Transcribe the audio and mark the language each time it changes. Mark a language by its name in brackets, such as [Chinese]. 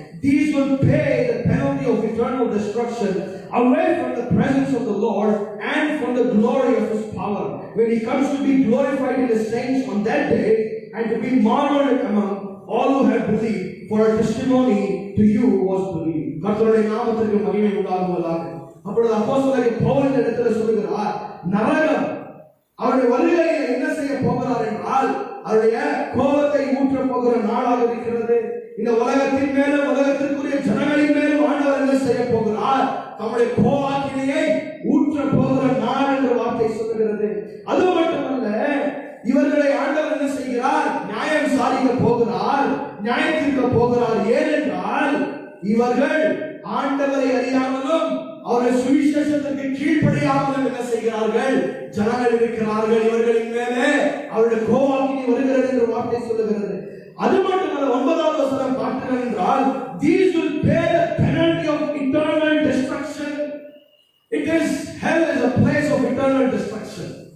[English] These will pay the penalty of eternal destruction away from the presence of the Lord and from the glory of his power, when he comes to be glorified in the saints on that day, and to be marveled among all who have believed, for a testimony to you was believed. [Tamil] கர்த்தருடைய நாமத்திற்கு மகிமை உண்டாகுவதாக. அப்பொழுது அப்போஸ்தலனாகிய பவுல் இந்த இடத்துல சொல்கிறார், நரகம் அவருடைய வருகையில் என்ன செய்ய போகிறார் என்றால், அவருடைய கோபத்தை ஊற்ற போகிற நாளாக இருக்கிறது. இந்த உலகத்தின் மேலும் உலகத்திற்குரிய ஜனங்களின் மேலும் ஆண்டவர் என்ன செய்ய போகிறார்? தம்முடைய கோபாக்கினையை ஊற்ற போகிற நாள் என்ற வார்த்தை சொல்லுகிறது. அது மட்டுமல்ல, இவர்களை ஆண்டவர் என்ன செய்கிறார்? நியாயம் சாதிக்க போகிறார், நியாயத்திற்க போகிறார். ஏனென்றால் இவர்கள் ஆண்டவரை அறியாமலும் அவருடைய சுவிசேஷத்திற்கு கீழ்ப்படியாமலும் என்ன செய்கிறார்கள்? ஜனங்கள் இருக்கிறார்கள். இவர்களின் மேலே அவருடைய கோபாக்கினை வருகிறது என்று வார்த்தை சொல்லுகிறது. அது மட்டுமல்ல, 9வது வசனம் பார்த்தீர்கள் என்றால், [English] these will pay the penalty of eternal destruction. It is hell is a place of eternal destruction.